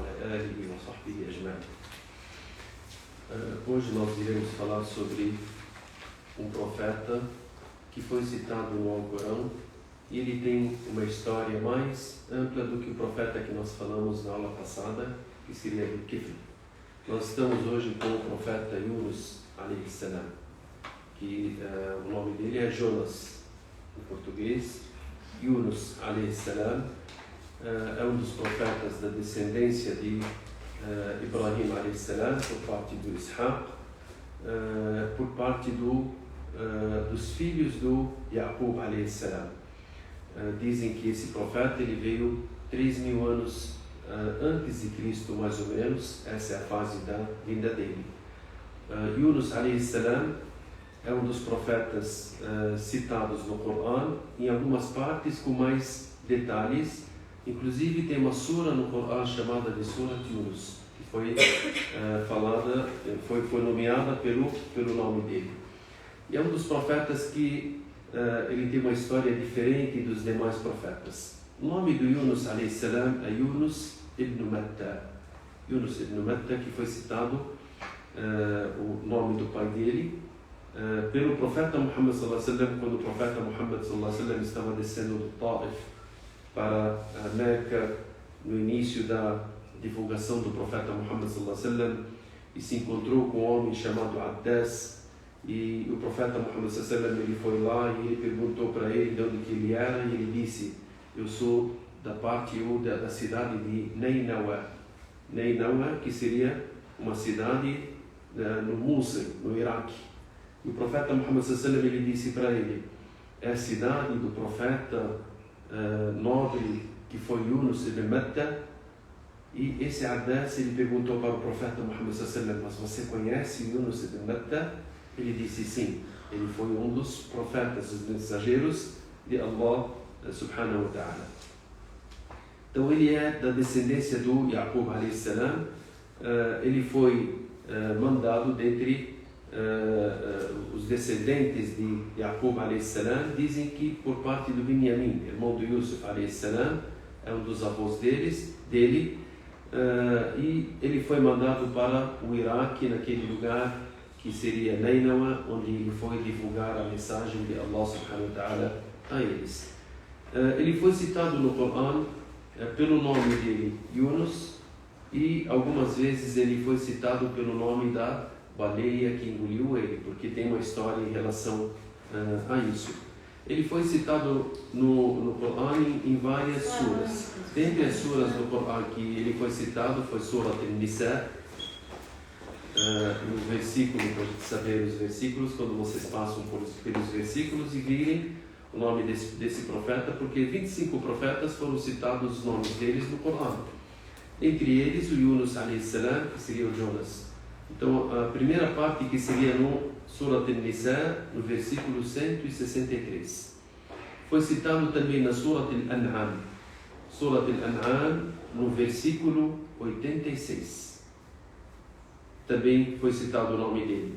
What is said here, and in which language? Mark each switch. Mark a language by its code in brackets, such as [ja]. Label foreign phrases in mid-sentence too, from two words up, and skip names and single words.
[ar] آله وصحبه أجمعين. [pt] Hoje nós iremos falar sobre um profeta que foi citado no Alcorão e ele tem uma história mais ampla do que o profeta que nós falamos na aula passada, que seria do Kifl. Nós estamos hoje com o profeta Yunus [ar] عليه السلام, [pt] que o nome dele é Jonas em português. Yunus [ar] عليه السلام [pt] é um dos profetas da descendência de Ibrahim [ar] عليه السلام, [pt] por parte do Ishaq, por parte dos filhos do Yaqub [ar] عليه السلام. [pt] Dizem que esse profeta ele veio 3.000 anos antes de Cristo, mais ou menos. Essa é a fase da vinda dele. Yunus [ar] عليه السلام [pt] é um dos profetas citados no Corão, em algumas partes com mais detalhes. Inclusive tem uma sura no Corão chamada de Surat Yunus, que foi foi nomeada pelo nome dele. E é um dos profetas que ele tem uma história diferente dos demais profetas. O nome do Yunus [ar] عليه السلام [pt] é Yunus ibn Matta. Yunus ibn Matta, que foi citado o nome do pai dele pelo profeta Muhammad [ar] صلى الله عليه وسلم, [pt] quando o profeta Muhammad [ar] صلى الله عليه وسلم [pt] estava descendo do Taif para a Meca no início da divulgação do profeta Muhammad [ar] صلى الله عليه وسلم, [pt] e se encontrou com um homem chamado Addas, e o profeta Muhammad [ar] صلى الله عليه وسلم [pt] ele foi lá e ele perguntou para ele de onde que ele era, e ele disse: eu sou da parte da cidade de Neinawa. Neinawa, que seria uma cidade no Mosul, no Iraque. E o profeta Muhammad [ar] صلى الله عليه وسلم [pt] ele disse para ele: é a cidade do profeta nobre que foi Yunus ibn Matta. E esse Addas ele perguntou para o profeta Muhammad [ar] صلى الله عليه وسلم: [pt] mas você conhece Yunus ibn Matta? Ele disse sim, ele foi um dos profetas, os mensageiros de [ar] الله سبحانه وتعالى. [pt] Então ele é da descendência do Yaqub [ar] عليه السلام. [pt] Ele foi mandado dentre os descendentes de Yaqub [ar] عليه السلام. [pt] Dizem que por parte do Binyamin, irmão do Yusuf [ar] عليه السلام, [pt] é um dos avós dele, e ele foi mandado para o Iraque, naquele lugar que seria Neinawa, onde ele foi divulgar a mensagem de [ar] الله سبحانه وتعالى [pt] a eles. Ele foi citado no Corão pelo nome dele, Yunus, e algumas vezes ele foi citado pelo nome da baleia que engoliu ele, porque tem uma história em relação a isso. Ele foi citado no Corão em várias suras. Dentre as suras do Corão que ele foi citado foi Surat An-Nisa. No versículo, para saber os versículos, quando vocês passam pelos versículos e virem o nome desse profeta, porque 25 profetas foram citados os nomes deles no Corão. Entre eles o Yunus [ar] عليه السلام, [pt] que seria o Jonas. Então a primeira parte, que seria no Surat An-Nisa, no versículo 163. Foi citado também na Surat Al-An'am. Surat Al-An'am, no versículo 86. Também foi citado o nome dele.